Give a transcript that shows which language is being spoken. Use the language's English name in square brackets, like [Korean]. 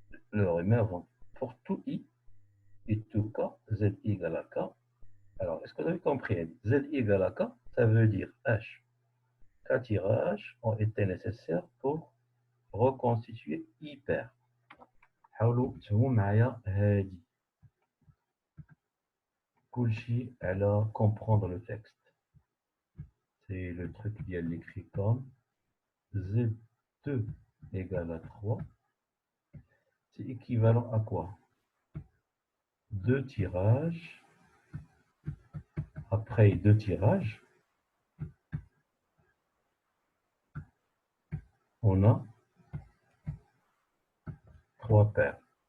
[French] Le remet avant. Pour tout I et tout K, ZI égale à K. Alors, est-ce que vous avez compris? ZI égale à K, ça veut dire H. K tirages ont été nécessaires pour reconstituer hyper. [Arabic] حاولوا تفهموا معايا هادي كلشي على [French] comprendre le texte. C'est le truc qui est écrit comme Z2 égale à 3. C'est équivalent à quoi? Deux tirages. Après deux tirages, on a trois paires.